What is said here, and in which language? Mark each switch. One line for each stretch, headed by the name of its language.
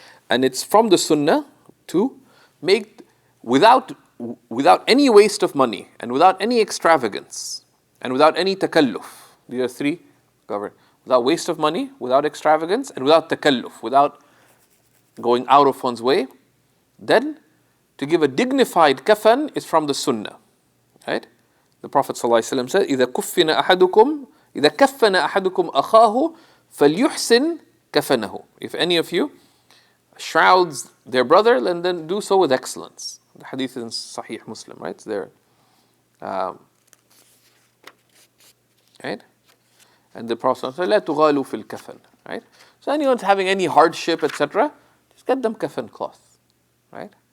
English: And it's from the sunnah to make without any waste of money and without any extravagance and without any takalluf. These are 3 covered. Without waste of money, without extravagance, and without takalluf, without going out of one's way. Then, to give a dignified kafan is from the sunnah, right? The Prophet ﷺ said,
Arabic: إِذَا كَفَّنَ أَحَدُكُمْ أَخَاهُ فَلْيُحْسِنْ كَفَنَهُ.
English: If any of you shrouds their brother, then do so with excellence. The hadith is in Sahih Muslim, right? It's there. Right? And the Prophet said,
Arabic: لا تغالوا في الكفن.
English: Right? So anyone's having any hardship, etc., just get them kafan cloth. Right?